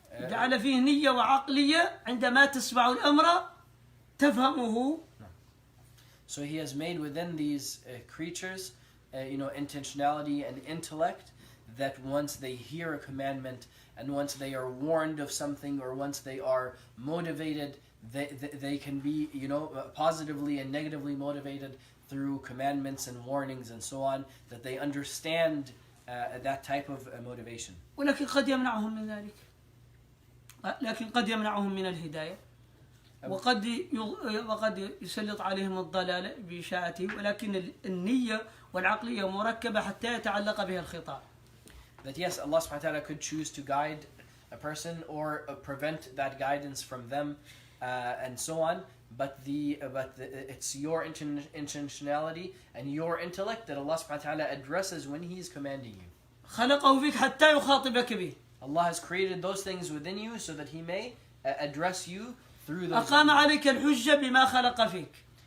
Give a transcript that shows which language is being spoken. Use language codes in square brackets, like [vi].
[ar] جعل فيه نية وعقلية عندما تسمع الأمر تفهمه. [en] So He has made within these creatures intentionality and intellect, that once they hear a commandment and once they are warned of something or once they are motivated, they can be, positively and negatively motivated through commandments and warnings and so on, that they understand that type of motivation. [ar] ولكن قد يمنعهم من ذلك. لكن قد يمنعهم من الهداية وقد يسلط عليهم الضلال بإشاعته، ولكن النية والعقلية مركبة حتى يتعلق بها الخطاب. [en] That yes, Allah subhanahu wa ta'ala could choose to guide a person or prevent that guidance from them and so on, but it's your intentionality and your intellect that Allah subhanahu wa ta'ala addresses when He is commanding you. [ar] خلقه فيك حتى يخاطبك به. [en] Allah has created those things within you so that He may address you through those. [ar] أقام عليك الحجة بما خلق فيك.